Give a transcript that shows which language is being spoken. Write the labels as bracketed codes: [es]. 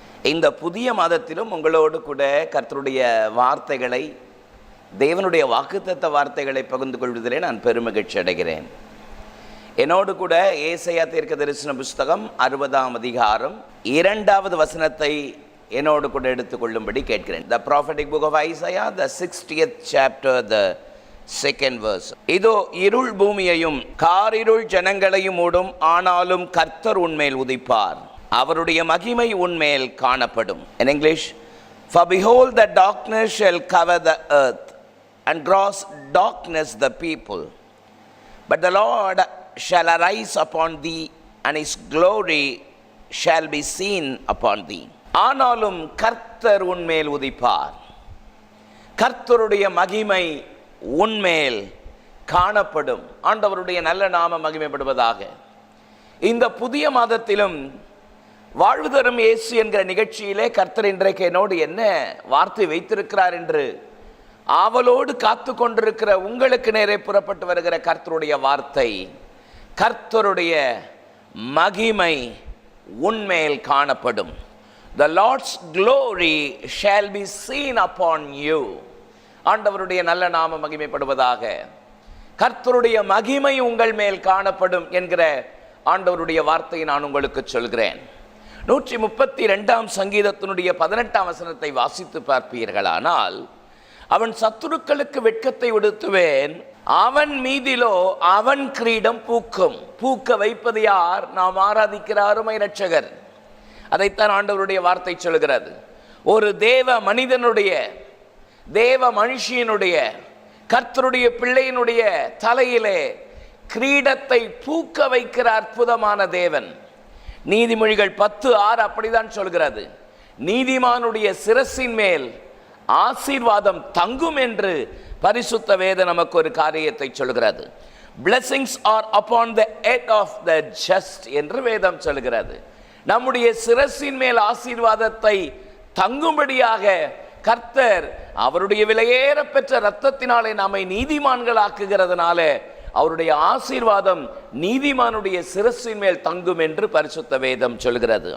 [ta] இந்த புதிய மாதத்திலும் உங்களோடு கூட கர்த்தருடைய வார்த்தைகளை, தேவனுடைய வாக்குத்தத்த வார்த்தைகளை பகிர்ந்து கொள்வதிலே நான் பெருமகிழ்ச்சி அடைகிறேன். என்னோடு கூட ஏசாயா தீர்க்கதரிசன புஸ்தகம் 60ஆம் அதிகாரம் 2வது வசனத்தை என்னோடு கூட எடுத்துக்கொள்ளும்படி கேட்கிறேன். [en] The prophetic book of Isaiah, the 60th chapter, the 2nd verse. [ta] இதோ இருள் பூமியையும் காரிருள் ஜனங்களையும் மூடும், ஆனாலும் கர்த்தர் உன்மேல் உதிப்பார், அவருடைய மகிமை உன்மேல் காணப்படும். [en] In English, for behold the darkness shall cover the earth and gross darkness the people, but the Lord shall arise upon thee and his glory shall be seen upon thee. [ta] ஆனாலும் கர்த்தர் உன்மேல் உதிப்பார், கர்த்தருடைய மகிமை உன்மேல் காணப்படும். ஆண்டவருடைய நல்ல நாமம் மகிமைப்படுவதாக. இந்த புதிய மாதத்திலும் வாழ்வு தரும் இயேசு என்கிற நிகழ்ச்சியிலே கர்த்தர் இன்றைக்கு என்னோடு என்ன வார்த்தை வைத்திருக்கிறார் என்று ஆவலோடு காத்து கொண்டிருக்கிற உங்களுக்கு நேரே புறப்பட்டு வருகிற கர்த்தருடைய வார்த்தை, கர்த்தருடைய மகிமை உன்மேல் காணப்படும். [en] The Lord's glory shall be seen upon you. [ta] ஆண்டவருடைய நல்ல நாமம் மகிமைப்படுவதாக. கர்த்தருடைய மகிமை உங்கள் மேல் காணப்படும் என்கிற ஆண்டவருடைய வார்த்தையை நான் உங்களுக்கு சொல்கிறேன். 132ஆம் சங்கீதத்தினுடைய 18ஆம் வசனத்தை வாசித்து பார்ப்பீர்களானால், அவன் சத்துருக்களுக்கு வெட்கத்தை உடுத்துவேன், அவன் மீதிலோ அவன் கிரீடம் பூக்கும். பூக்க வைப்பது யார்? நாம் ஆராதிக்கிற அருமை இரட்சகர். அதைத்தான் ஆண்டவருடைய வார்த்தை சொல்கிறது. ஒரு தேவ மனிதனுடைய, தேவ மனுஷியனுடைய, கர்த்தருடைய பிள்ளையினுடைய தலையிலே கிரீடத்தை பூக்க வைக்கிற அற்புதமான தேவன். நீதிமொழிகள் 10:6 அப்படிதான் சொல்கிறது. நீதிமானுடைய சிரசின் மேல் ஆசீர்வாதம் தங்கும் என்று பரிசுத்த வேதம் நமக்கு ஒரு காரியத்தை சொல்கிறது. [en] Blessings are upon the head of the just [ta] என்று வேதம் சொல்கிறது. நம்முடைய சிரசின் மேல் ஆசீர்வாதத்தை தங்கும்படியாக கர்த்தர் அவருடைய விலையேற பெற்ற இரத்தத்தினாலே நம்மை நீதிமான்களாக்குகிறதுனால அவருடைய ஆசீர்வாதம் நீதிமானுடைய சிரசின் மேல் தங்கும் என்று பரிசுத்த வேதம் சொல்கிறது.